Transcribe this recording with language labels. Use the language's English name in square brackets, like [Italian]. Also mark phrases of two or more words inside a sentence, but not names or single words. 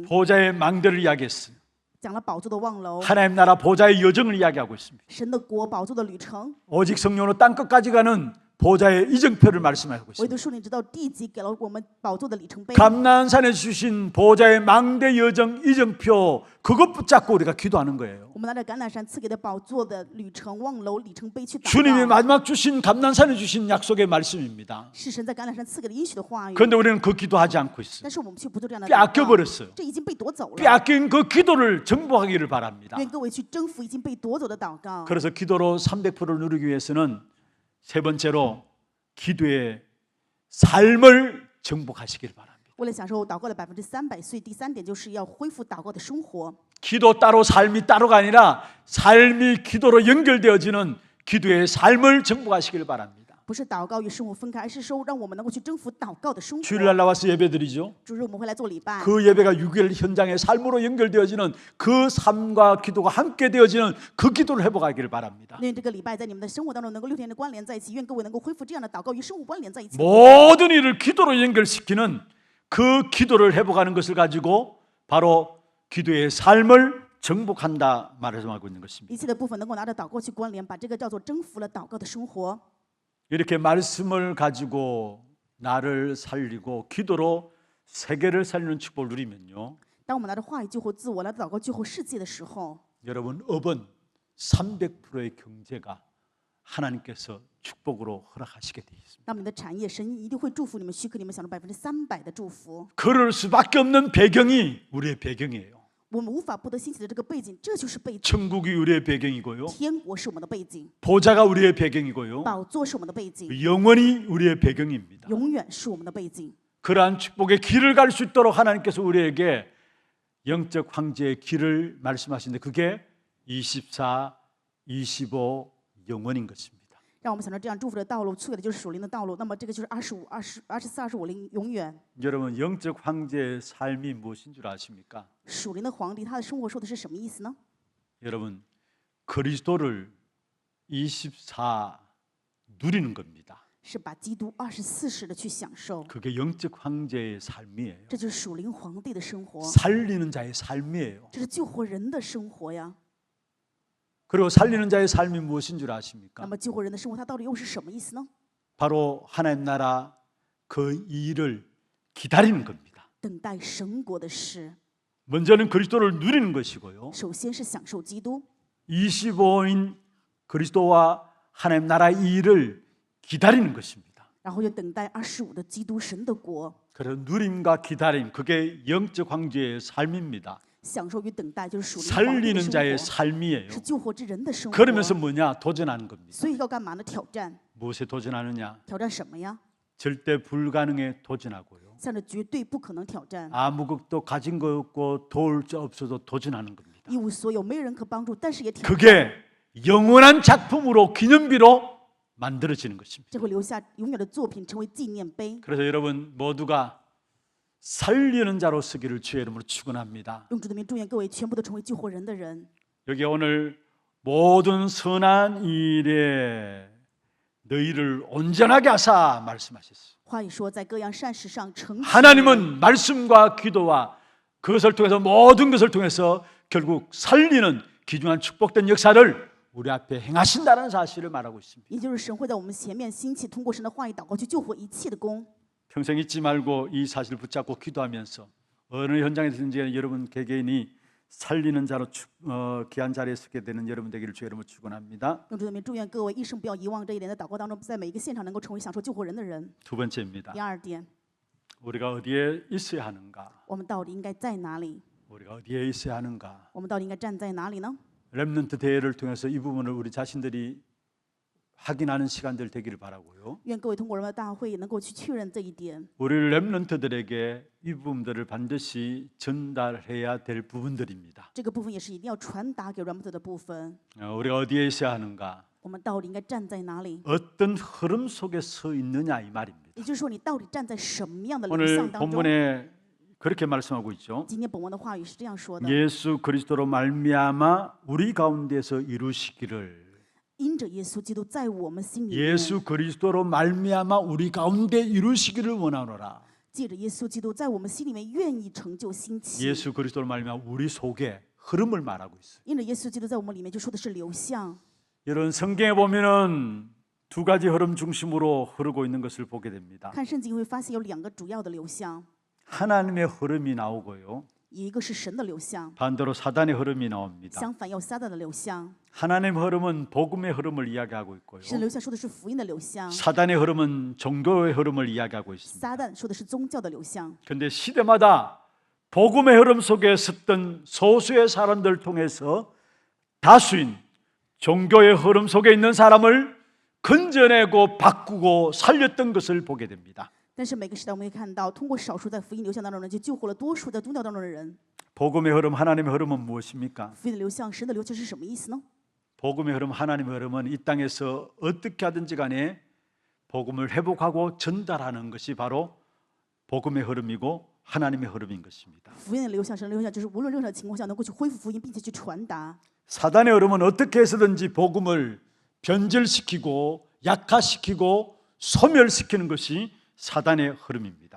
[Korean] 보좌의 망대를 이야기했어요. [Chinese] 讲了宝座的望楼， [Korean] 하나님 나라 보좌의 여정을 이야기하고 있습니다. [Chinese] 神的国宝座的旅程， [Korean] 오직 성령으로 땅 끝까지 가는 보좌의 이정표를 말씀하고 [Chinese] 唯 [Korean] 있습니다. [Chinese] 独圣灵直到地极，给了我们宝座的里程碑。 [Korean] 감난산에 주신 보좌의 망대 여정 이정표 그것 붙잡고 우리가 기도하는 거예요. [Chinese] 我们拿着橄榄山赐给的宝座的旅程望楼里程碑去祷 [Korean] 주님이 [Chinese] 告， [Korean] 마지막 주신 감난산에 주신 약속의 말씀입니다. [Chinese] 是神在橄榄山赐给的应许的话语。 [Korean] 그런데 우리는 그 기도하지 않고 있어요. [Chinese] 但是我们却不做这样的祷 [Korean] 빼앗겨 [Chinese] 告， [Korean] 버렸어요. [Chinese] 这已经被夺走了。 [Korean] 빼앗긴 그 기도를 정복하기를 바랍니다. [Chinese] 愿各位去征服已经被夺走的祷告。 [Korean] 그래서 기도로 300%를 누리기 위해서는 세 번째로 기도의 삶을 정복하시길 바랍니다. [Chinese] 为了享受祷告的300%，所以第三点就是要恢复祷告的生活。 [Korean] 기도 따로 삶이 따로가 아니라 삶이 기도로 연결되어지는 기도의 삶을 정복하시길 바랍니다. [Chinese] 不是祷告与生活分开，而是说让我们能够去征服祷告的生活。 [Korean] 주일날 나와서 예배드리죠. [Chinese] 主日我们会来做礼拜， [Korean] 그 예배가 6일 현장의 삶으로 연결되어지는 그 삶과 기도가 함께 되어지는 그 기도를 회복하기를 바랍니다. [Chinese] 愿这个礼拜在你们的生活当中能够6天的关联在一起，愿各位能够恢复这样的祷告与生活关联在一起。 [Korean] 모든 일을 기도로 연결시키는 그 기도를 회복하는 것을 가지고 바로 기도의 삶을 정복한다 말하고 있는 것입니다. [Chinese] 一切的部分能够拿着祷告去关联，把这个叫做征服了祷告的生活。 [Korean] 이렇게 말씀을 가지고 나를 살리고 기도로 세계를 살리는 축복을 누리면요. [Chinese] 当我们拿着话语救活自我，来祷告救活世界的时候， [Korean] 여러분 업은 300%의 경제가 하나님께서 축복으로 허락하시게 되어 있습니다. [Chinese] 那么你的产业，神一定会祝福你们，许可你们享受300%的祝福。 [Korean] 그럴 수밖에 없는 배경이 우리의 배경이에요. [Chinese] 我们无法不得兴起的这个背景，这就是背景。 [Korean] 천국이 우리의 배경이고요. [Chinese] 天国是我们的背景， [Korean] 보좌가 우리의 배경이고요. [Chinese] 宝座是我们的背景， [Korean] 영원히 우리의 배경입니다. [Chinese] 永远是我们的背景。 [Korean] 그러한 축복의 길을 갈 수 있도록 하나님께서 우리에게 영적 황제의 길을 말씀하시는데 그게 24, 25 영원인 것입니다. [Chinese] 让我们想到这样祝福的道路，去的就是属灵的道路。那么这个就是25、24、25灵永远。 [Korean] 여러분 영적 황제의 삶이 무엇인 줄 아십니까? [Chinese] 属灵的皇帝，他的生活说的是什么意思呢？ [Korean] 여러분 그리스도를 24 누리는 겁니다. [Chinese] 是把基督24时的去享受， [Korean] 그게 영적 황제의 삶이에요. [Chinese] 这就是属灵皇帝的生活， [Korean] 살리는 자의 삶이에요. [Chinese] 这是救活人的生活呀。 [Korean] 그리고 살리는 자의 삶이 무엇인 줄 [Chinese] 那 [Korean] 아십니까? [Chinese] 么救活人的生活，它到底又是什么意思呢？ [Korean] 바로 하나님 나라 그 일을 기다리는 겁니다. [Chinese] 等待神国的事， [Korean] 먼저는 그리스도를 누리는 것이고요. [Chinese] 首先是享受基督， [Korean] 25인 그리스도와 하나님 나라 일을 기다리는 것입니다. [Chinese] 然后又等待25的基督神的国。 [Korean] 그래서 누림과 기다림 그게 영적 황제의 삶입니다. [Chinese] 享受与等待就是属灵皇帝的 [Korean] 살리는 [Chinese] 生 [Korean] 자의 [Chinese] 活， [Korean] 삶이에요. [Chinese] 是救活之人的生活。 [Korean] 그러면서 뭐냐? 도전하는 겁니다. [Chinese] 所以要干嘛呢？挑战， [Korean] 무엇에 도전하느냐? [Chinese] 挑战什么呀？ [Korean] 절대 불가능에 도전하고요. [Chinese] 向着绝对不可能挑战， [Korean] 아무것도 가진 거 없고 도울 자 없어도 도전하는 겁니다. [Chinese] 一无所有，没有人可帮助，但是也挑战， [Korean] 그게 영원한 작품으로 기념비로 만들어지는 것입니다. [Chinese] 这会留下永远的作品，成为纪念碑。 [Korean] 그래서 여러분 모두가 살리는 자로 서기를 주의 이름으로 축원합니다. [Chinese] 用主的名祝愿各位全部都成为救活人的人。 [Korean] 여기 오늘 모든 선한 일에 너희를 온전하게 하사 말씀하셨어요. [Chinese] 话语说，在各样善事上成全人。 [Korean] 하나님은 말씀과 기도와 그것을 통해서 모든 것을 통해서 결국 살리는 귀중한 축복된 역사를 우리 앞에 행하신다는 사실을 말하고 있습니다. [Chinese] 也就是神会在我们前面兴起，通过神的话语祷告去救活一切的功。 [Korean] 평생 잊지 말고 이 사실을 붙잡고 기도하면서 어느 현장에서든지 여러분 개개인이 살리는 자로 귀한 자리에 서게 되는 여러분 되기를 주의 이름으로 축원합니다. [Chinese] 用主的名祝愿各位一生不要遗忘这一点，在祷告当中，在每一个现场能够成为享受救活人的人。 [Korean] 두 번째입니다. [Chinese] 第二点， [Korean] 우리가 어디에 있어야 하는가? [Chinese] 我们到底应该在哪里？ [Korean] 우리가 어디에 있어야 하는가? [Chinese] 我们到底应该站在哪里呢？ [Korean] 렘넌트 대회를 통해서 이 부분을 우리 자신들이 확인하는 시간들 되기를 바라고요. [Chinese] 愿各位通过人们的大会能够去确认这一点。 [Korean] 우리 렘넌트들에게 이 부분들을 반드시 전달해야 될 부분들입니다. [Chinese] 这个部分也是一定要传达给 Remnant 的部分。 [Korean] 우리가 어디에 있어야 하는가? [Chinese] 我们到底应该站在哪里？ [Korean] 어떤 흐름 속에 서 있느냐 이 말입니다. [Chinese] 也就是说，你到底站在什么样的流 [Korean] 오늘 [Chinese] 向当中？ [Korean] 본문에 그렇게 말씀하고 있죠. [Chinese] 今天本文的话语是这样说的： [Korean] 예수 그리스도로 말미암아 우리 가운데서 이루시기를. [Chinese] 因着耶稣基督在我们心里面， [Korean] 예수 그리스도로 말미암아 우리 가운데 이루시기를 원하노라. [Chinese] 借着耶稣基督在我们心里面愿意成就兴起。 [Korean] 예수 그리스도로 말미암아 우리 속에 흐름을 말하고 있어요. [Chinese] 因着耶稣基督在我们里面，就说的是流向。 [Korean] 여러분 성경에 보면은 두 가지 흐름 중심으로 흐르고 있는 것을 보게 됩니다. [Chinese] 看圣经会发现有两个主要的流向， [Korean] 하나님의 흐름이 나오고요. [Chinese] 一个是神的流向， [Korean] 반대로 사단의 흐름이 나옵니다. [Chinese] 相反有撒旦的流向。 [Korean] 하나님의 흐름은 복음의 흐름을 이야기하고 있고요. [Chinese] 神的流向说的是福音的流向， [Korean] 사단의 흐름은 종교의 흐름을 이야기하고 있습니다. [Chinese] 撒旦说的是宗教的流向。 [Korean] 그런데 시대마다 복음의 흐름 속에 섰던 소수의 사람들을 통해서 다수인 종교의 흐름 속에 있는 사람을 건져내고 바꾸고 살렸던 것을 보게 됩니다. [Chinese] 但是每个时代我们可以看到，通过少数在福音流向当中的人，就救活了多数在宗教当中的人。 [Korean] 복음의 흐름, 하나님의 흐름은 무엇입니까? [Chinese] 福音的流向，神的流向是什么意思呢？ [Korean] 복음의 흐름, 하나님의 흐름은 이 땅에서 어떻게 하든지 간에 복음을 회복하고 전달하는 것이 바로 복음의 흐름이고 하나님의 흐름인 것입니다. [Chinese] 福音的流向，神的流向就是无论任何情况下能够去恢复福音，并且去传达。 [Korean] 사단의 흐름은 어떻게 해서든지 복음을 변절시키고 약화시키고 소멸시키는 것이 사단의 흐름입니다.